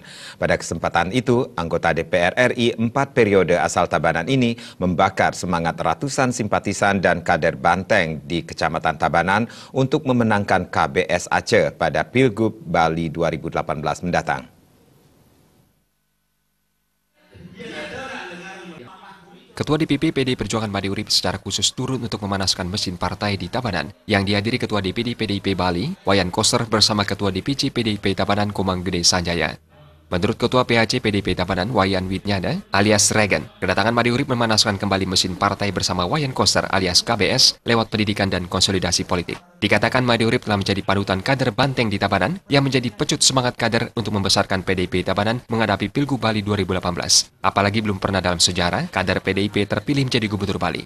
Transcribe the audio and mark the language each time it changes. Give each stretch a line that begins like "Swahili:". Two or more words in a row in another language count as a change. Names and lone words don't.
Indonesian: Pada kesempatan itu, anggota DPR RI 4 periode asal Tabanan ini membakar semangat ratusan simpatisan dan kader Banteng di Kecamatan Tabanan untuk memenangkan KBS Aceh pada Pilgub Bali 2018 mendatang. Ketua DPP PDI Perjuangan Made Urip secara khusus turun untuk memanaskan mesin partai di Tabanan, yang dihadiri Ketua DPD PDIP Bali, Wayan Koster bersama Ketua DPC PDIP Tabanan Komang Gede Sanjaya. Menurut Ketua PHC PDIP Tabanan Wayan Widnyana alias Regan, kedatangan Made Urip memanaskan kembali mesin partai bersama Wayan Koster alias KBS lewat pendidikan dan konsolidasi politik. Dikatakan Made Urip telah menjadi panutan kader Banteng di Tabanan yang menjadi pecut semangat kader untuk membesarkan PDIP Tabanan menghadapi Pilgub Bali 2018. Apalagi belum pernah dalam sejarah kader PDIP terpilih menjadi Gubernur Bali.